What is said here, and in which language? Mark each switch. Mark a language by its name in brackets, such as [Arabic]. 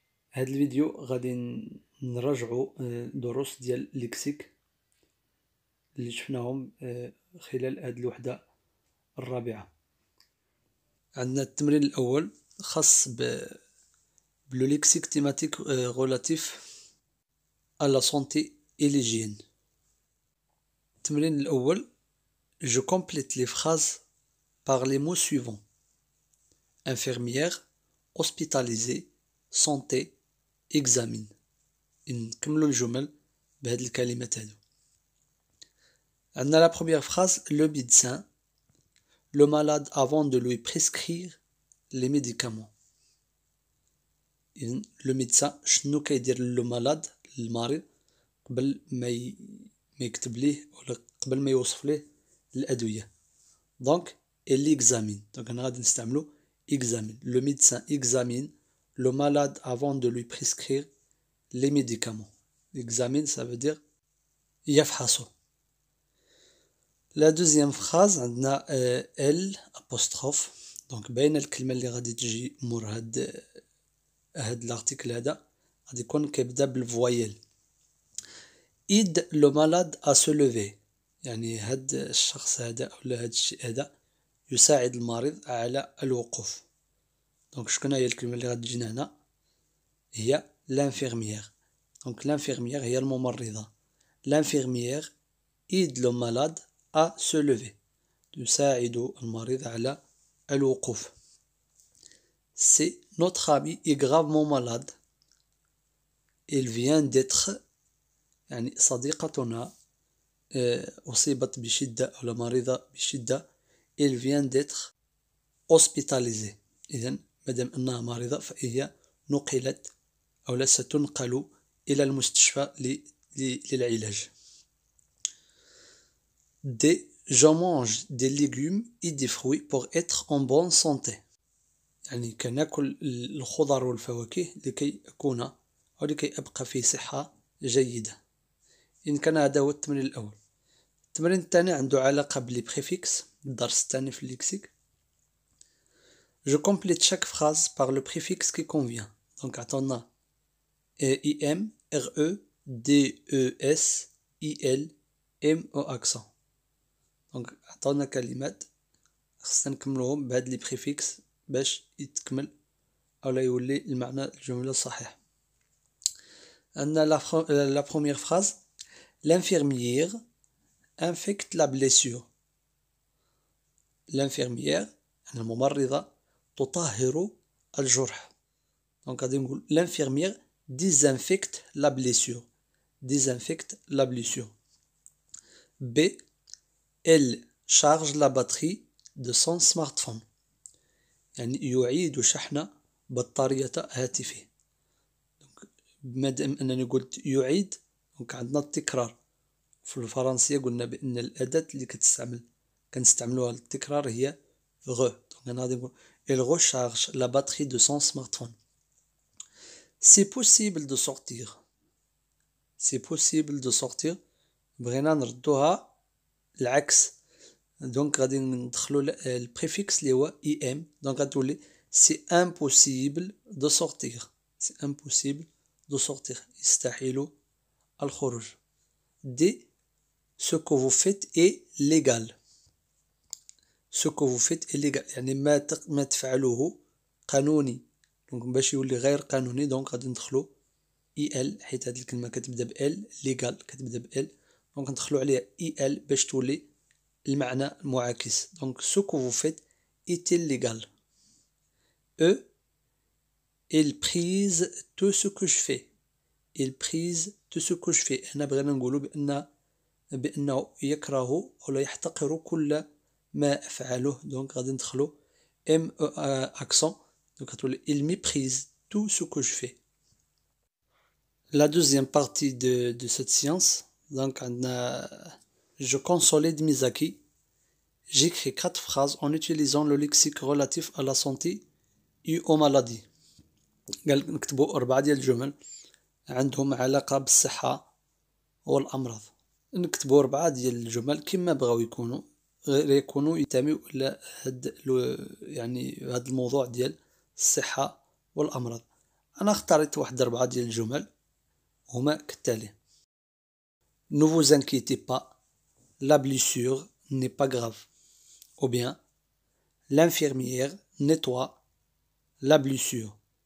[Arabic] هذا الفيديو غادي نراجعوا دروس ديال ليكسيك اللي شفناهم خلال هذه الوحدة الرابعة. عندنا التمرين الأول خاص بلو ليكسيك تيماتيك غولاتيف [French] à la santé et l'hygiène. [Arabic] التمرين الأول: [French] je complète les phrases par les mots suivants: infirmière, hospitalisé, santé, examine. [Arabic] نكملوا الجمل بهذه الكلمات هذو. عندنا [French] la première phrase: le médecin, le malade avant de lui prescrire les médicaments. [Arabic] le médecin شنو كيدير [French] le malade [Arabic] المريض قبل ما يكتب ليه ولا قبل ما يوصف ليه الأدوية. [French] donc il examine. [Arabic] donc أنا غادي نستعملو examine. [French] le médecin examine le malade avant de lui prescrire les médicaments. examine ça veut dire [Arabic] يفحصه. [French] la deuxième phrase [Arabic] عندنا [French] elle apostrophe. [Arabic] donc باين الكلمة اللي غادي تجي مور هاد الارتيكل هذا غادي يكون كيبدا بالفوايل. [French] aide le malade à se lever. [Arabic] يعني هاد الشخص هذا ولا هاد الشيء هذا يساعد المريض على الوقوف. دونك شكون هي الكلمة اللي غادي تجينا هنا؟ هي l'infirmière. دونك l'infirmière هي الممرضة. [French] l'infirmière aide le malade à se lever. [Arabic] تساعد المريض على الوقوف. [French] c'est notre ami est gravement malade. il vient d'être [Arabic] يعني صديقتنا أصيبت بشدة أو مريضة بشدة. [French] il vient d'être hospitalisée. [Arabic] إذن مادام أنها مريضة فهي نقلت أو ستنقل إلى المستشفى للعلاج. [French] je mange des légumes et des fruits pour être en bonne santé. [Arabic] يعني كناكل الخضر والفواكه لكي أكون أو لكي أبقى في صحة جيدة. إن كان هذا هو التمرين الأول. التمرين الثاني عنده علاقة بالبريفيكس، الدرس الثاني في الليكسيك. [French] je complète chaque phrase par le préfixe qui convient. donc [Arabic] عطانا [French] im, re, des, il, m au accent. [Arabic] donc عطانا كلمات خصنا نكملوهم بهاد لي بريفيكس باش يتكمل أو لا يولي المعنى الجملة الصحيح. عندنا [French] la première phrase: l'infirmière infecte la blessure. [Arabic] l'infirmière الممرضة تطهر الجرح. [French] donc [Arabic] غادي نقول [French] l'infirmière désinfecte la blessure. désinfecte la blessure. B. elle charge la batterie de son smartphone. [Arabic] يعني يعيد شحن بطارية هاتفه. مادام أنني قلت يعيد دونك عندنا التكرار. في الفرنسية قلنا بأن الأداة اللي كنستعملوها للتكرار هي غو. دونك أنا غادي نقول [French] il recharge la batterie de son smartphone. c'est possible de sortir. c'est possible de sortir. [Arabic] بغينا نردوها العكس. دونك غادي ندخلو البريفيكس اللي هو im. دونك غتولي [French] c'est impossible de sortir. c'est impossible de sortir. [Arabic] يستحيل الخروج. D. [French] ce que vous faites est légal. ce que vous faites est légal [Arabic] يعني ما تفعلوه قانوني. دونك باش يولي غير قانوني دونك غادي ندخلو il حيت هاد الكلمة كتبدا بال légal كتبدا بال دونك ندخلو عليها il باش تولي المعنى المعاكس. دونك [French] ce que vous faites est illégal. E. il prise tout ce que je fais. il prise tout ce que je fais. [Arabic] هنا بغينا نقولو بأنه يكره ولا يحتقر كل ما أفعله. دونك غادي ندخلو M accent. دونك غتولي [French] il méprise tout ce que je fais. la deuxième partie de cette séance. donc [Arabic] عندنا [French] je consolide mes acquis. j'écris 4 phrases en utilisant le lexique relatif à la santé et aux maladies. [Arabic] قال نكتبوا 4 ديال الجمل عندهم علاقة بالصحة والأمراض. نكتبوا 4 ديال الجمل كما بغاو يكونوا غير يكونوا ينتميو إلى يعني هاد الموضوع ديال الصحة والأمراض. أنا اختاريت واحد 4 ديال الجمل هما كالتالي: [French] Ne vous inquiétez pas, la blessure n'est pas grave. Ou bien, l'infirmière nettoie la blessure.